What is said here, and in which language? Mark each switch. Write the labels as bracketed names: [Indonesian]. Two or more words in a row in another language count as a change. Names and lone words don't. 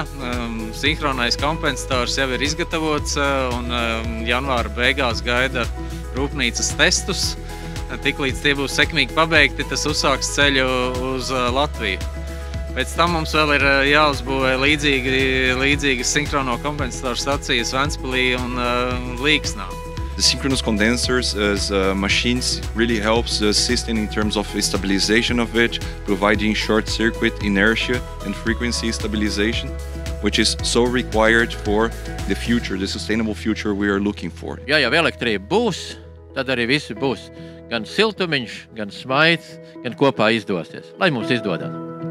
[Latvian] Sinhronais kompensators jau ir izgatavots, un janvāra beigās gaida rūpnīcas testus. Tiklīdz tie būs sekmīgi pabeigti, tas uzsāks ceļu uz Latviju. Pēc tam mums vēl ir jāuzbūvē līdzīgas sinhrono kompensatoru stacijas Ventspilī un Līksnā. [English] The synchronous condensers as machines really helps the system in terms of stabilization of it, providing short circuit inertia and frequency stabilization, which is so required for the future, the sustainable future we are looking for. [Latvian] Ja jau elektrība būs, tad arī visi būs. Gan siltumiņš, gan smaids, gan kopā izdosies. Lai mums izdodas!